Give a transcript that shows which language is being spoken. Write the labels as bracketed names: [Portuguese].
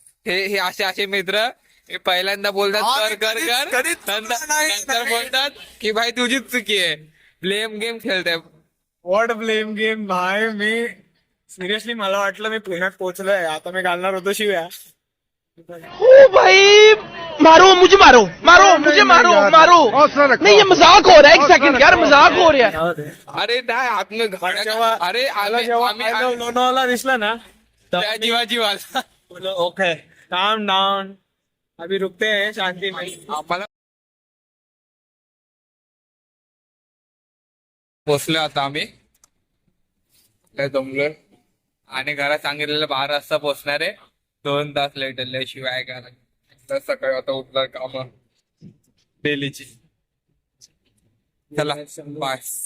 [Marathi] हे असे मित्र पहिल्यांदा बोलतात कर, नंतर बोलतात की भाई तुझीच चुकी आहे, ब्लेम गेम खेळते. [English] What blame game भाई. [Marathi] मी सिरियसली मला वाटलं मी पुण्यात पोहोचलोय, आता मी घालणार होतो शिव्या. [Hindi] ओ भाई मारो मुझे, मुझे मारो. नहीं ये मजाक हो रहा है, एक सेकंड यार, मजाक हो रहा है. [Marathi] अरे नाही आतमध्ये अरे जेव्हा लोणावळा दिसला ना जीवाला [Hindi] बोलो [English] okay calm down, [Hindi] अभी रुकते हैं शांति में. [Marathi] आम्हाला पोचलो आता आम्ही, जमलोय आणि घरात सांगितलेलं 12 वाजता पोचणार आहे. 2 तास लेट आले, शिवाय काय सकाळी आता उठणार काम डेलीची. चला बाय.